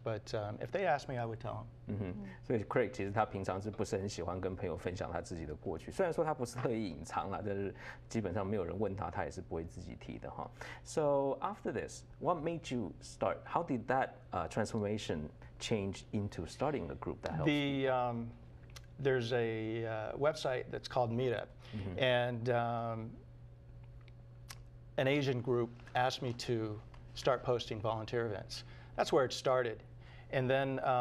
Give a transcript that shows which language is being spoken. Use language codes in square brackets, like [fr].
[en] But if they ask me, I would tell them. [zh] 所以 Craig 其实他平常是不是很喜欢跟朋友分享他自己的过去，虽然说他不是特意隐藏啦，但是基本上没有人问他，他也是不会自己提的哈。 [en] So after this, what made you start? How did that transformation change into starting a group that helps you? There's a website that's called Midday, and an Asian group asked me to start posting volunteer events. That's where it started. And then